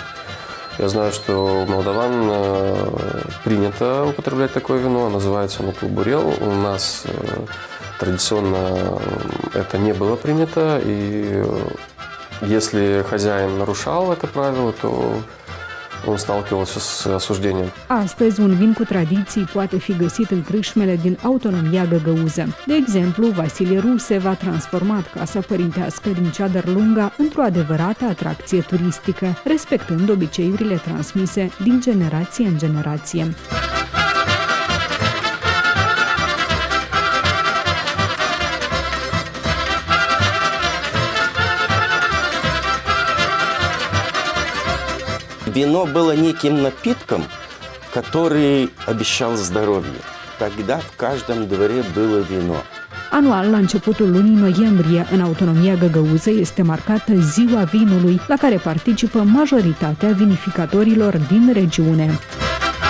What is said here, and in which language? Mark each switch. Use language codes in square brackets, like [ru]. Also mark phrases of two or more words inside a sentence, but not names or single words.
[ru] Я знаю, что у молдаван принято употреблять такое вино, называется оно тулбурел. У нас традиционно это не было принято, и если хозяин нарушал это правило, то он сталкивался с осуждением. [ro] Astăzi, un vin cu tradiții poate fi găsit în crâșmele din autonomia găgăuză. De exemplu, Vasilie Ruse v-a transformat casa părintească din Ceadărlunga într-o adevărată atracție turistică, respectând obiceiurile transmise din generație în generație. [ru] Вино было неким напитком, который обещал здоровье. Тогда в каждом дворе было вино. [ro] Anual, la începutul lunii noiembrie, în autonomia găgăuză este marcată Ziua Vinului, la care participă majoritatea vinificatorilor din regiune.